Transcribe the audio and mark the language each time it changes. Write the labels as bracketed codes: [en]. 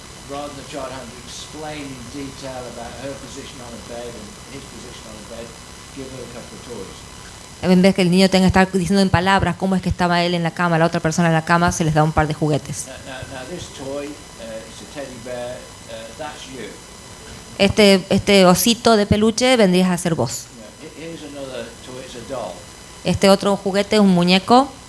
[en] Rather than the child having to explain in detail about her position on a bed and his position on a bed, give her a couple of toys. [es] En vez que el niño tenga que estar diciendo en palabras cómo es que estaba él en la cama, la otra persona en la cama, se les da un par de juguetes. [en] Now this toy is a teddy bear. That's you. [es] Este osito de peluche vendrías a ser vos. [en] Here's another toy. It's a doll. [es] Este otro juguete es un muñeco.